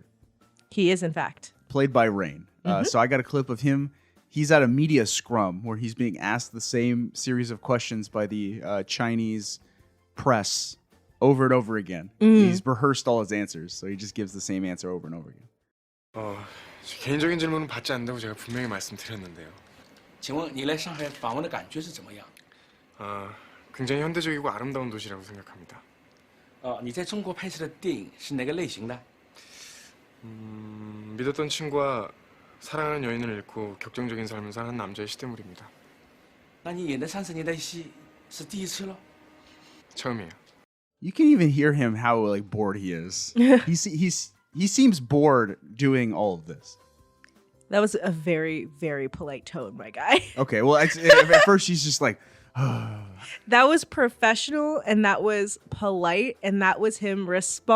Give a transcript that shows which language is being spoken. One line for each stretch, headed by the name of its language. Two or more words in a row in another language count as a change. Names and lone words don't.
English: He is, in fact. Played by Rain. So I got a clip of him. He's at a media scrum where he's being asked the same series of questions by the Chinese press over and over again. He's rehearsed all his answers, so he just gives the same answer over and over again.
Korean: 개인적인 질문은 받지 않는다고 제가 분명히 말씀드렸는데요.
Chinese: 请问你来上海访问的感觉是怎么样？
Korean: 굉장히 현대적이고 아름다운 도시라고 생각합니다.
Chinese: 你在中国拍摄的电影是哪个类型的？
Korean: 믿었던 친구와 사랑하는 여인을 잃고 격정적인 삶을 사는 남자의 시대물입니다.
Chinese: 那你演的30年代戏是第一次了？
Korean: 처음이에요.
English: You can even hear him how like bored he is. He seems bored doing all of this. That was a very, very polite tone, my guy. Okay, well, at first she's just like, that was professional, and that was polite, and that was him respond.